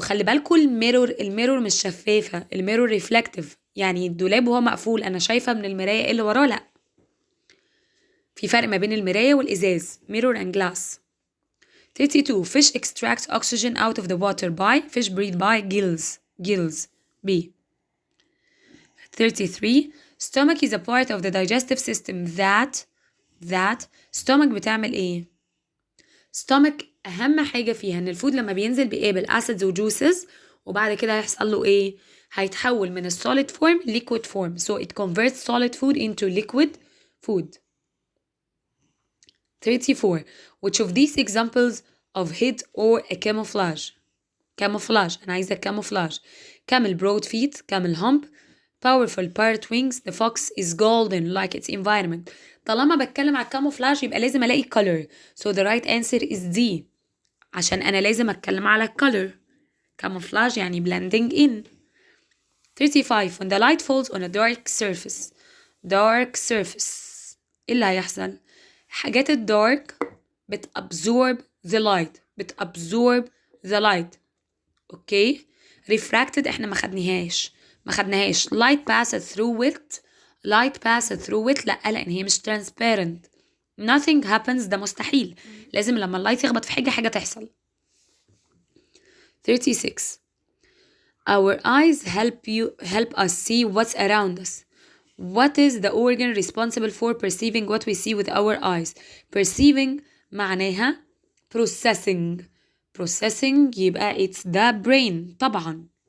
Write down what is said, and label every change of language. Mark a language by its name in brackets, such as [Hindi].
[Arabic] خلي بالكوا الميرور مش شفافة، الميرور ريفلكتيف، يعني الدولاب وهو مقفول انا شايفة من المراية ايه اللي وراه. لا، في فرق ما بين المراية والإزاز. [English] mirror and glass. 32. Fish extract oxygen out of the water by. Fish breathe by gills. B. 33. Stomach is a part of the digestive system that [Arabic] stomach بتعمل ايه؟ stomach أهم حاجة فيها إن الفود لما بينزل بيقابل acids و juices وبعد كده هيحصل له ايه؟ هيتحول من [English] solid form liquid form, so it converts solid food into liquid food. 34. Which of these examples of hid or a camouflage? Camouflage, [Arabic] أنا عايزة [English] camouflage. Camel broad feet, camel hump, powerful parrot wings, the fox is golden like its environment. [Arabic] طالما بتكلم على [English] camouflage [Arabic] يبقى لازم ألاقي [English] color, so the right answer is D. [Arabic] عشان أنا لازم أتكلم على color. [English] Camouflage يعني blending in. 35. When the light falls on a dark surface. Dark surface. [Arabic] إيه اللي هيحصل؟ حاجات الدارك بتabsorb [English] the light. بتabsorb the light. [Arabic] اوكي. refracted احنا ما خدناهاش. [English] light passes through it. [Arabic] لا لان هي مش transparent. [English] nothing happens [Arabic] ده مستحيل. لازم لما اللايت يخبط في حاجة تحصل. [English] 36. Our eyes help us see what's around us. What is the organ responsible for perceiving what we see with our eyes? Perceiving [Arabic] معناها [English] processing يبقى it's the brain [Arabic] طبعا.